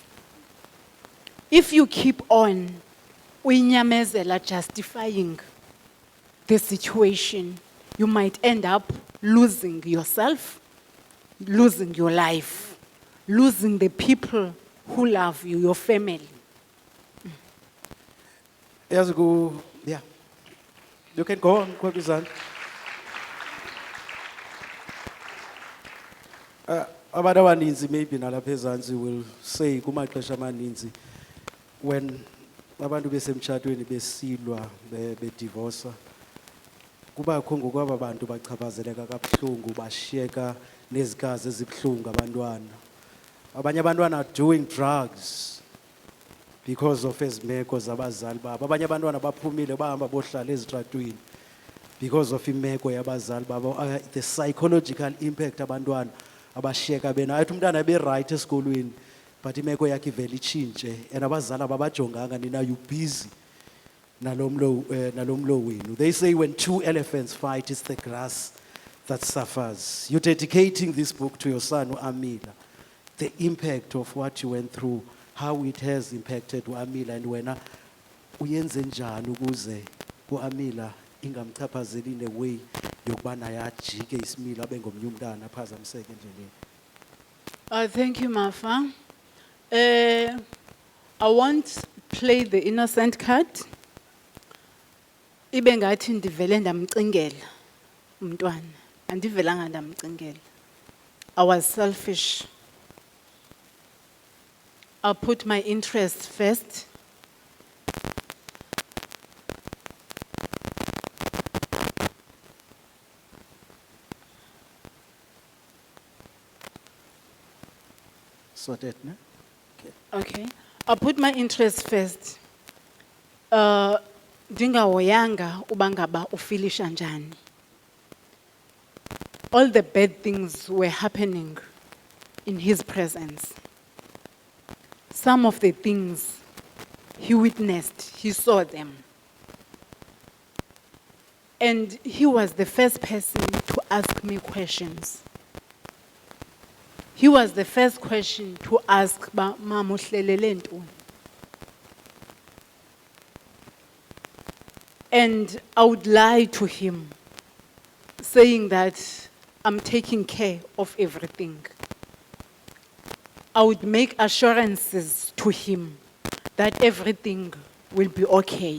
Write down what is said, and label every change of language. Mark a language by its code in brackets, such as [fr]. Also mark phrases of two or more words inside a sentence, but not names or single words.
[en] If you keep on uyinyamezela justifying the situation, you might end up losing yourself, losing your life, losing the people who love you, your family. Yes, go. Yeah. You can go on, Kwabizan. [xh] Abantu abaninzi maybe nalapha ezantsi [en] will say [xh] kumaxesha amaninzi when abantu besemtshatweni besilwa bedivorsa kubakho ngokwaba bantu bachaphazeleka kabuhlungu bashiyeka nezikazi ezibhlungu abantwana. Abanye abantwana [en] are doing drugs because of [xh] ezimeko zabazali babo. Abanye abantwana baphumile bahamba bohlala ezitratweni [en] because of [xh] imeko yabazali babo. [en] The psychological impact [xh] abantwana abashiyeka bena athi umntana be right esikolweni but imeko yakhe ivele itshintshe and abazali ababajonganga nina [en] you busy [xh] nalomlo wenu. [en] They say when two elephants fight it's the grass that suffers. You're dedicating this book to your son Amila. The impact of what you went through, how it has impacted Amila, and [xh] wena uyenze njani ukuze uAmila ingamchaphazeli [en] in a way [xh] yokubana yajike isimilo abe ngomnye umntana aphazamiseke endleleni. [en] Thank you, Mafa. I won't play the innocent card. [xh] Ibe ngathi ndivele ndamcingela umntwana. Andivelanga ndamcingela. [en] I was selfish. I put my interests first. Sorted, ne? Okay. I put my interests first. [xh] Ndingahoyanga uba ngaba ufilisha njani. [en] All the bad things were happening in his presence. Some of the things he witnessed, he saw them. And he was the first person to ask me questions. He was the first question to ask, [xh] Mama uhlelele ntoni? [en] And I would lie to him, saying that I'm taking care of everything. I would make assurances to him that everything will be okay.